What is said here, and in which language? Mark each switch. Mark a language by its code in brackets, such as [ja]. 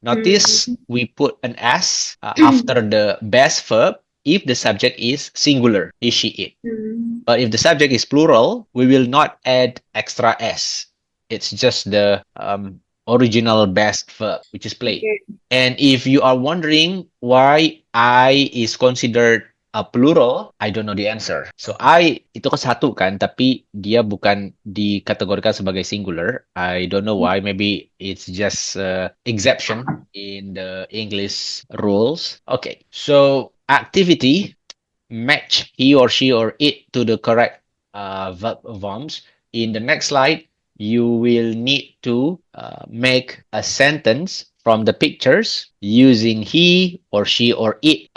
[en] Notice we put an s after the best verb if the subject is singular, he, she, it. But if the subject is plural, we will not add extra s. It's just the original best verb, which is play. Okay. And if you are wondering why I is considered a plural, I don't know the answer. [id] So I itu kan satu kan, tapi dia bukan dikategorikan sebagai singular. [en] I don't know why. Maybe it's just exception in the English rules. Okay, so activity, match he or she or it to the correct verb forms. In the next slide, you will need to make a sentence from the pictures using he or she or it.